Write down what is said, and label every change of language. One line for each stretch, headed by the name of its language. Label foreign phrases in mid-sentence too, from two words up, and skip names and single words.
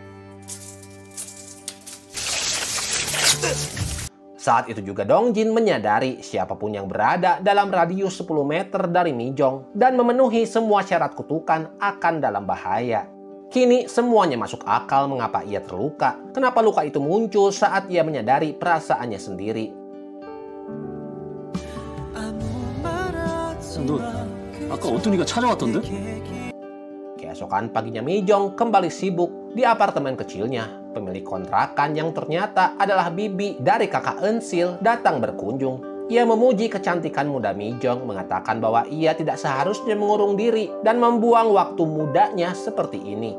Indonesian: Saat itu juga Dong Jin menyadari siapapun yang berada dalam radius 10 meter dari Mi Jong dan memenuhi semua syarat kutukan akan dalam bahaya. Kini semuanya masuk akal mengapa ia terluka. Kenapa luka itu muncul saat ia menyadari perasaannya sendiri.
Korean: 너 아까 어떤 이가 찾아왔던데?
Indonesian: Keesokan paginya Mi Jong kembali sibuk di apartemen kecilnya. Pemilik kontrakan yang ternyata adalah bibi dari kakak Eun-sil datang berkunjung. Ia memuji kecantikan muda Mi Jong, mengatakan bahwa ia tidak seharusnya mengurung diri dan membuang waktu mudanya seperti ini.